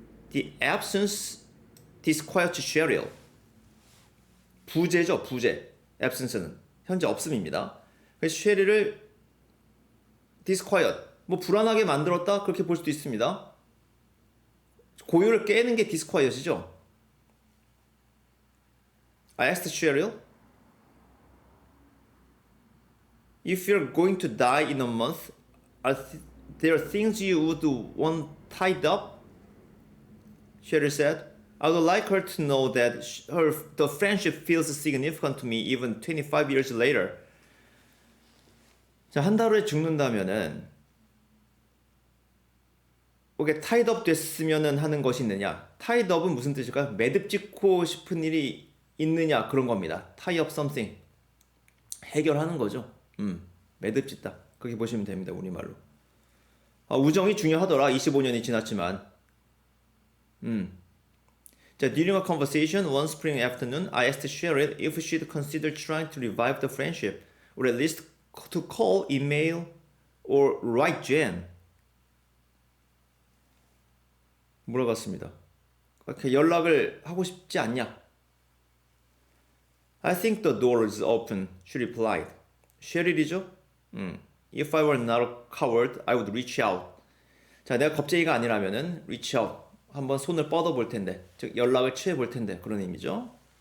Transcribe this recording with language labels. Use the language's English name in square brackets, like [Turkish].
[English] The absence disquiets Cheryl. [Korean] 부재죠, 부재. absence는 현재 없음입니다. 그래서 쉐릴을 disquiet, 뭐 불안하게 만들었다 그렇게 볼 수도 있습니다. 고요를 깨는 게 disquiet이죠. [English] I asked Cheryl, if you're going to die in a month, are there things you would want tied up? Cheryl said, I would like her to know that the friendship feels significant to me even 25 years later. [Korean] 자, 한 달 후에 죽는다면은 이게 tied up 됐으면은 하는 것이 있느냐? tied up은 무슨 뜻일까요? 매듭 짓고 싶은 일이 있느냐 그런 겁니다. [English] tie up something. [Korean] 해결하는 거죠. 매듭 짓다. 그렇게 보시면 됩니다. 우리말로. 우정이 중요하더라. 25년이 지났지만. [English] 자, during a conversation one spring afternoon, I asked Cheryl if she'd consider trying to revive the friendship, or at least to call, email, or write Jen. [Korean] 물어봤습니다. 그렇게 연락을 하고 싶지 않냐? [English] I think the door is open, she replied. [Korean] 쉐릴이죠? [English] If I were not a coward, I would reach out. [Korean] 자, 내가 겁쟁이가 아니라면은 reach out. 한번 손을 뻗어 볼 텐데, 즉 연락을 취해 볼 텐데 그런 의미죠.